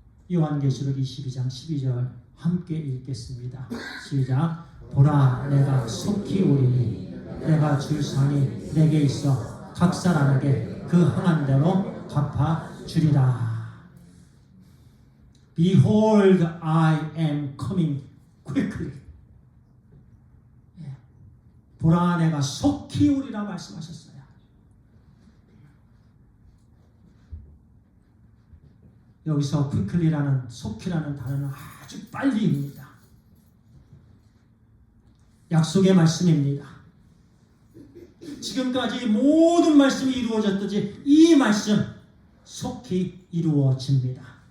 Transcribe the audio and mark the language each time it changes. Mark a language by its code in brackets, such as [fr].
[ko] 요한계시록 22장 12절 함께 읽겠습니다. 시작. 보라, 내가 속히 오리니 내가 줄 상이 내게 있어 각 사람에게 그 행한 대로 갚아 주리라. [en] Behold, I am coming quickly. [ko] 보라, 내가 속히 오리라 말씀하셨어요. 여기서 quickly라는, 속히라는 단어는 아주 빨리입니다. 약속의 말씀입니다. 지금까지 모든 말씀이 이루어졌듯이 이 말씀 속히 이루어집니다.